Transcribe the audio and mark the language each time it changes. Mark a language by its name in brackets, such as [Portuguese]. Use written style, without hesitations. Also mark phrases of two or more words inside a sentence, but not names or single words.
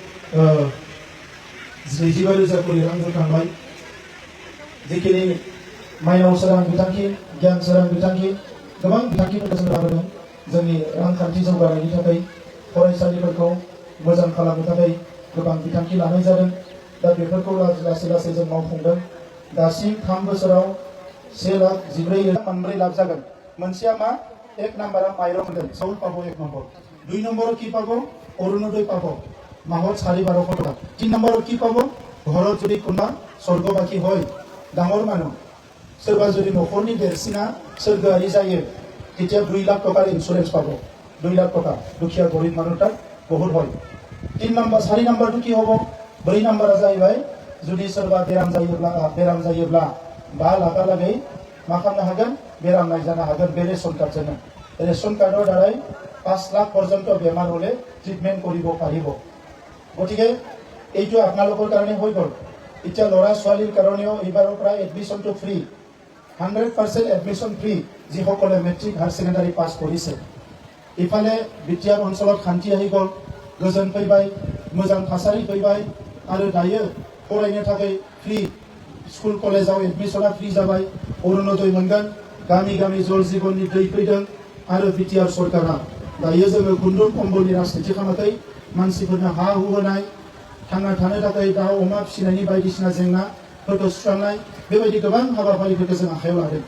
[Bodo] 25,000 कोटी रां होखांबाय जिखिनि माइनाव सोरां बिथांखि गियान सोरां बिथांखि गोबां बिथांखिफोरखौ जों लाबोदों जोंनि रांखान्थि जौगानायनि थाखाय फरायसालिफोरखौ मोजां खालामनो थाखाय गोबां बिथांखि लानाय जादों दा बेफोरखौ लासै लासै जों मावफुंदों दासिम 3 बोसोराव 1,14,000 लाख जागोन मोनसेया मा एक नम्बरा माइरं होगोन चाउल पाबो 1 नम्बर 2 नम्बराव [Assamese] কি পাবো অরুণোদয় পাবো মাহত 12,500 টাকা 3 নম্বৰত কি পাবো ঘৰত যদি কোনোবা স্বৰ্গবাসী হয় ডাঙৰ মানুহ [Bodo] सोरबा जुदि न'खरनि देरसिना सोरगोआरि जायो [Assamese] তেতিয়া 2 लाख টাকার ইন্স্যুরেন্স পাবো 2 लाख টাকা দুখীয়া গরিব মানুষটার বহুত হয় 3 নম্বর 4 নম্বরটো কি হবো 4 [Bodo] নম্বरा जाहैबाय जुदि सोरबा बेराम जायोब्ला 5 लाखहालागै मा खालामनो हागोन बेराम नायजानो हागोन बे [Assamese] ৰেচন কাৰ্ডৰ দ্বাৰাই 5 লাখ পৰ্যন্ত বেমাৰ হলে ট্ৰিটমেন্ট কৰিব পাৰিব গতিকে এইটো আপোনালোকৰ কাৰণে হৈ গ'ল এতিয়া ল'ৰা ছোৱালীৰ কাৰণেও এইবাৰৰ পৰা [English] এডমিশনটো ফ্ৰী [Assamese] 100% এডমিশন ফ্ৰী যিসকলে মেট্ৰিক হায়াৰ সেকেন্ডাৰী পাছ কৰিছে ইফালে বিটিআৰ অঞ্চলত শান্তি আহি গ'ল [Bodo] गोजोन फैबाय मोजां थासारि फैबाय आरो दायो फरायनो थाखाय [English] free school [Bodo] कलेजाव एडमिशना फ्री जाबाय अरुणोदय मोनगोन गामि गामि जल जीवननि दै फैदों आरो बिटिआर सरकारा दायो जोङो खुन्दुं कम्बलनि राजनिति खालामाखै मानसिफोरनो हा हु होनाय थांना थानो थाखाय दाउ अमा फिसिनायनि बायदिसिना जेंनाफोरखौ सुस्रांनाय बेबायदि गोबां हाबाफारिफोरखौ जों आखायाव लादों